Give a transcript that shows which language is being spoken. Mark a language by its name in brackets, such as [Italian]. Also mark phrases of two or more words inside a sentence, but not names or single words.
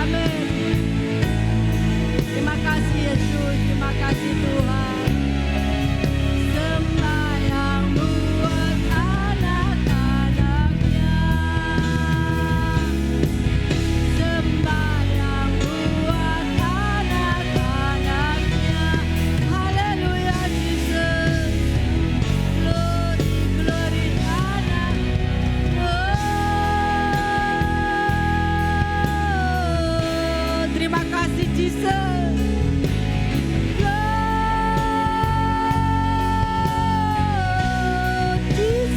[Indonesian] Terima kasih Yesus, terima kasih Tuhan. Sembahyang buat anak-anaknya, sembahyang buat anak-anaknya. Haleluya Jesus, glory anak. Terima kasih Jesus. Glory.